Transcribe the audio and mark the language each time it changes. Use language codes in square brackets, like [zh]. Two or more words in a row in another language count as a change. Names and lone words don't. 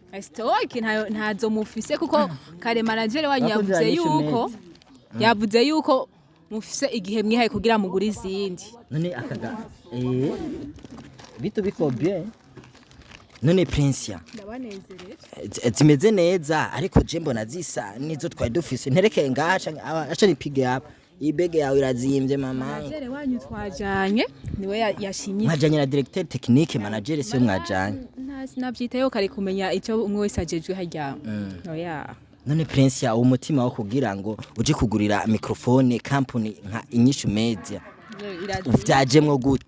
[rn] Stock ntazo mufise kuko kare manager wanyu yavuze yuko mufise igihe mwihaye kugira mugura izindi. None akaga bitu biko bien. None Princia ndabanezereye zimeze neza ariko je mbona zisa nizo twari dufise ntereke ngaca [sw] acha nipige hapa [rn] ibege yawe irazimbye mama. Manager wanyu twajanye niwe yashimye. Mwajanye na [fr] directeur technique [rn] manager se mwajanye. Navyitayo kare kumenya icyo umwe wese ajejwe harya. Oya. None Princia umutima wo kugira ngo uje kugurira microphone company nka Inyishu Media vyajemwo gute?